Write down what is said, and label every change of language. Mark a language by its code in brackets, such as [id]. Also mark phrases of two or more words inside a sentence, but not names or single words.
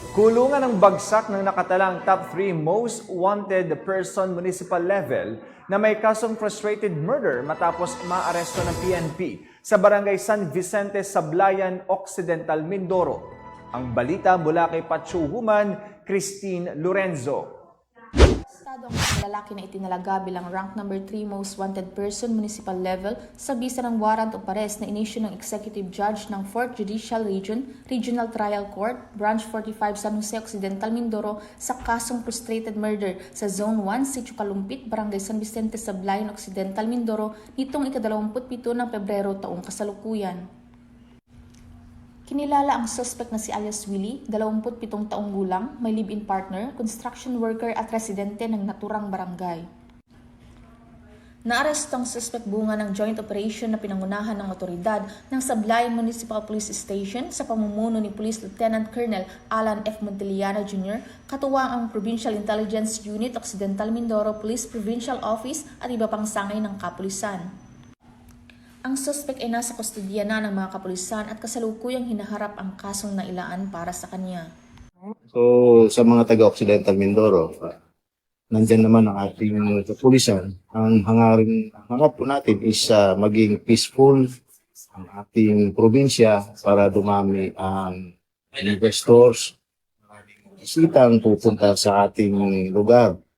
[tl] Kulungan ng bagsak ng nakatalang [en] top 3 most wanted person municipal level [tl] na may kasong [en] frustrated murder [tl] matapos maaresto ng PNP sa barangay San Vicente, Sablayan Occidental, Mindoro. Ang balita mula kay Pachu Human, Christine Lorenzo. Estado ang lalaki na itinalaga bilang rank number 3 [en] most wanted person municipal level [tl] sa bisa ng [en] warrant of arrest [tl] na inisyu ng [en] Executive Judge [tl] ng 4th Judicial Region, Regional Trial Court, Branch 45 San Jose Occidental, Mindoro sa kasong [en] frustrated murder [tl] sa Zone 1, Sitio Kalumpit, Barangay San Vicente, Sablayan Occidental, Mindoro nitong ika-27 ng Pebrero taong kasalukuyan. Kinilala ang suspect na si alias Willie, 27 taong gulang, may [en] live-in partner, construction worker [tl] at residente ng naturang barangay. Naaresto ang suspect bunga ng [en] joint operation [tl] na pinangunahan ng otoridad ng Sablayan Municipal Police Station sa pamumuno ni Police Lieutenant Colonel Alan F. Monteliana Jr., katuwang ang Provincial Intelligence Unit Occidental Mindoro Police Provincial Office at iba pang sangay ng kapulisan. Ang suspect ay nasa kustodiya na ng mga kapulisan at kasalukuyang hinaharap ang kasong nailaan para sa kanya. So sa mga taga-Occidental Mindoro, nandyan naman ang ating kapulisan. Ang hangarap po natin is maging peaceful ang ating probinsya para dumami ang investors, isitang pupunta sa ating lugar.